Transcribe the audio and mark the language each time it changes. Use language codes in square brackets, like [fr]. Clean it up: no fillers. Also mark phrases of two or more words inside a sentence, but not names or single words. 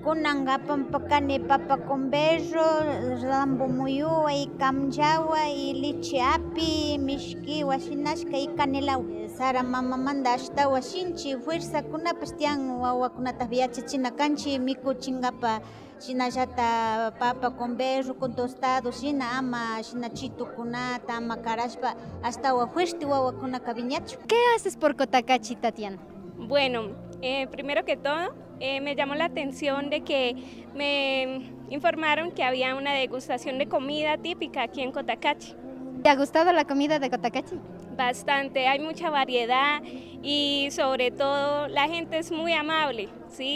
[qu] Kunanga apampakani [es] papa con berro, [qu] rambo muyuwa y kamchawa y leche api, mishkiwa shinashka y canela. Sara mamamanda ashtawa shinchi fuerza kunapas tian wawakunata viachachina kanchi mikuchingapa shina llata [es] papa con berro con tostado [qu] shina ama shina chitukunata ama karashpa ashtawa fuerza wawakunaka viñachu. [es] ¿Qué haces por Cotacachi, Tatiana? Bueno, primero que todo me llamó la atención de que me informaron que había una degustación de comida típica aquí en Cotacachi. ¿Te ha gustado la comida de Cotacachi? Bastante, hay mucha variedad y sobre todo la gente es muy amable, ¿sí?